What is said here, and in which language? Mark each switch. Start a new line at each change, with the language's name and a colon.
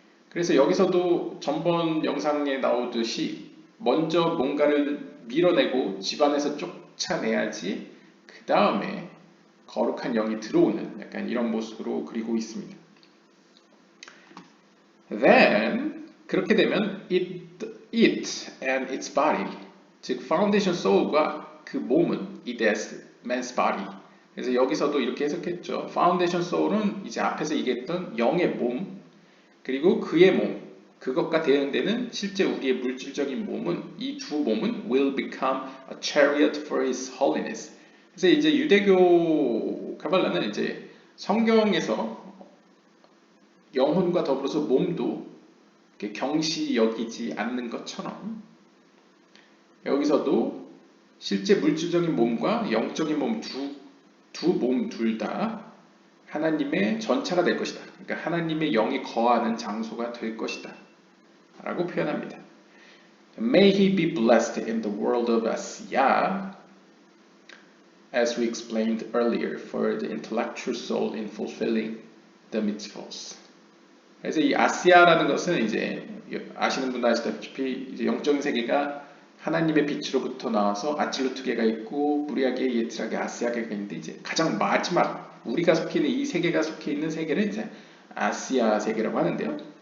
Korean: 그래서 여기서도 전번 영상에 나오듯이 먼저 뭔가를 밀어내고 집안에서 쫓아내야지 그 다음에 거룩한 영이 들어오는 약간 이런 모습으로 그리고 있습니다.
English: Then
Korean: 그렇게 되면
English: it and its body,
Korean: 즉 foundation soul과 그 몸은
English: it as man's body.
Korean: 그래서 여기서도 이렇게 해석했죠. foundation soul은 이제 앞에서 얘기했던 영의 몸, 그리고 그의 몸, 그것과 대응되는 실제 우리의 물질적인 몸은, 이 두 몸은
English: will become a chariot for his holiness.
Korean: 그래서 이제 유대교 카발라는 이제 성경에서 영혼과 더불어서 몸도 경시 여기지 않는 것처럼 여기서도 실제 물질적인 몸과 영적인 몸 두 몸 둘 다 하나님의 전차가 될 것이다. 그러니까 하나님의 영이 거하는 장소가 될 것이다 라고 표현합니다.
English: May he be blessed in the world of Asiya, as we explained earlier, for the intellectual soul in fulfilling the mitzvahs.
Korean: 그래서 이 아시아라는 것은 이제 아시는 분도 아시다시피 이제 영적인 세계가 하나님의 빛으로부터 나와서 아칠로트계가 있고 무리아계, 예트라계, 아시아계가 있는데 이제 가장 마지막 우리가 속해 있는 이 세계가 속해 있는 세계를 이제 아시아 세계라고 하는데요.